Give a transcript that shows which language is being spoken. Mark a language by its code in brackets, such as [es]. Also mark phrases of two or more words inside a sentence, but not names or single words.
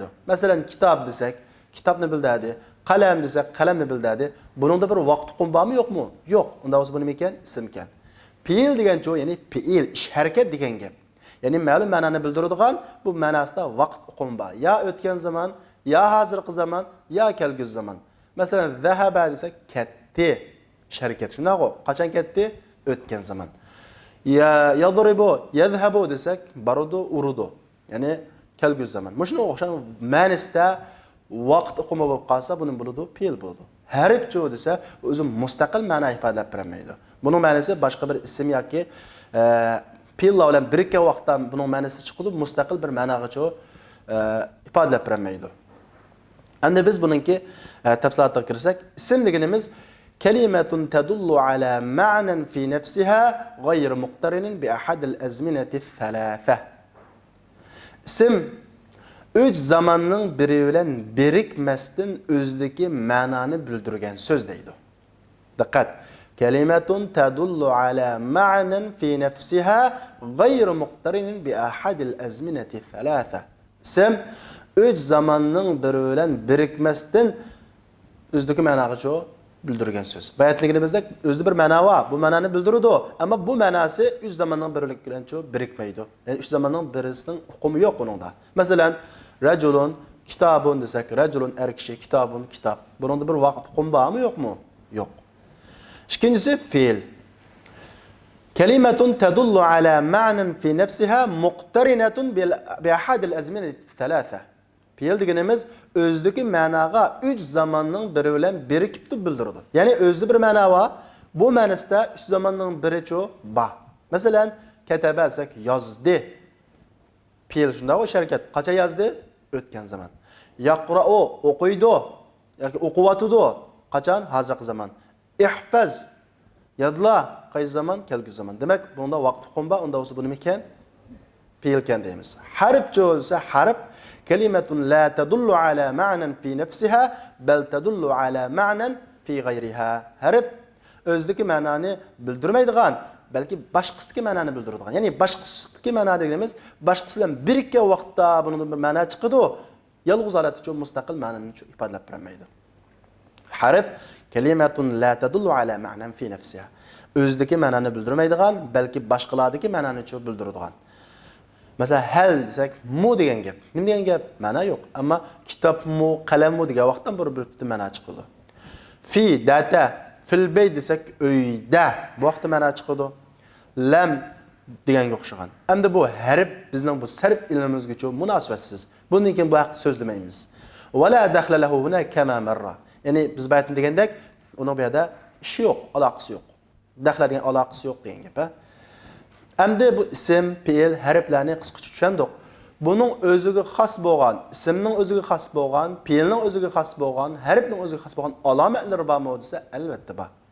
[uz] Masalan, kitob desak, kitobni bildadi. Qalam desak, qalamni bildadi. Buningda bir vaqt uqum bormi, yo'qmi? Yo'q. Unda o'zi bu nima ekan? Ism ekan. Fiil degan ya'ni fiil, ish harakat degan gap. Ya'ni ma'lum ma'noni bildiradigan, bu ma'nosida vaqt uqum bor. Ya o'tgan zaman, ya hozirgi zaman, ya kelgusi zaman. Masalan, zahaba desak, ketdi. Ish harakat shunaqo. Qachon ketdi? O'tgan zaman. Ya [ar] يضرب، يذهب [uz] desak, barudu, urudu. Ya'ni kelgusi zaman. Shunga o'xshagan ma'nosida vaqt uqumi bo'lib qolsa, buni bo'ladi, fiil bo'ladi. Harf desa, o'zi mustaqil ma'no ifodalab bermaydi. Buning ma'nosi boshqa bir ism yoki fiil bilan birikkan vaqtda buning ma'nosi chiqadi, mustaqil bir ma'noga ifodalab bermaydi. Endi biz buningki tafsilotga kirsak, ism deganimiz [ar] كلمة تدل على معنى في نفسها غير مقترن بأحد الأزمنة الثلاثة. [uz] Ism üç zamanning biri bilan birikmasdan o'zidagi ma'noni bildirgan so'z deydi. Diqqat. [ar] كلمة تدل على معنى في نفسها غير مقترن بأحد الأزمنة الثلاثة. [uz] Ism üç zamanning biri bilan birikmasdan o'zidagi ma'noga bildirgan so'z. Bayatligimizda o'zida bir ma'no bor. Bu ma'noni bildiradi, ammo bu ma'nosi üç zamanning biri bilan birikmaydi. Ya'ni üç zamanning birisining hukmi yo'q buningda. Masalan, [ar] رجل كتاب [uz] desak, rajulun er kishi, kitabun kitob. Buningda bir vaqt hukm bormi, yo'qmi? Yo'q. İkincisi fiil. [ar] كلمة تدل على معنى في نفسها مقترنة بأحد الأزمنة الثلاثة. [uz] Fiil deganimiz o'zidagi ma'noga 3 zamonning biri bilan birikib bildiradi. Ya'ni o'zida bir ma'no bor, bu ma'nosida 3 zamonning biri bor. Masalan, kataba desak, yozdi. Fiil shunday o'sha harakat. Qachon yozdi? O'tgan zaman. Yaqra'u o'qiydi yoki o'qiyotidi. Qachon? Hozirgi zaman. İhfaz yadla qaysi zaman? Kelgusi zaman. Demak, bunda vaqt hukm bor, unda o'zi bu nima ekan? Fiil ekan deymiz. Harf bo'lsa, harf [ar] كلمة لا تدل على معنى في نفسها بل تدل على معنى في غيرها. [uz] Harf o'zidagi ma'noni bildirmaydigan, balki boshqasidagi ma'noni bildiradigan. Ya'ni boshqasidagi ma'no deganimiz boshqasi bilan birikkan vaqtda bundan bir ma'no chiqadi, yolg'iz holat uchun mustaqil ma'noni ifodalab bermaydi. Harf [ar] كلمة لا تدل على معنى في نفسها. [uz] O'zidagi ma'noni bildirmaydigan, balki boshqalardagi ma'noni bildiradigan. Masalan, hal desak, mu degan gap. Nima degan gap? Ma'no yo'q. Ammo kitob mu, qalam mu degan vaqtdan bir ma'no chiqadi. Fi data [ar] في البيت [uz] desak, uyda bu vaqtda ma'no chiqadi. Lam deganga o'xshagan. Endi bu harf bizning bu sarf ilmimizga munosabatsiz. Bundan keyin bu haqda so'zlamaymiz. [ar] ولا دخل له هنا كما مر. [uz] Ya'ni biz baytni degandek, uning bu yerda ishi yo'q, aloqasi yo'q. Daxla degan aloqasi yo'q degan gap. Endi bu ism, fiil, harflarni qisqacha tushundik. Buning o'ziga xos bo'lgan, ismning o'ziga xos bo'lgan, fiilning o'ziga xos bo'lgan, harfning o'ziga xos bo'lgan alomatlari bormi desa, albatta bor.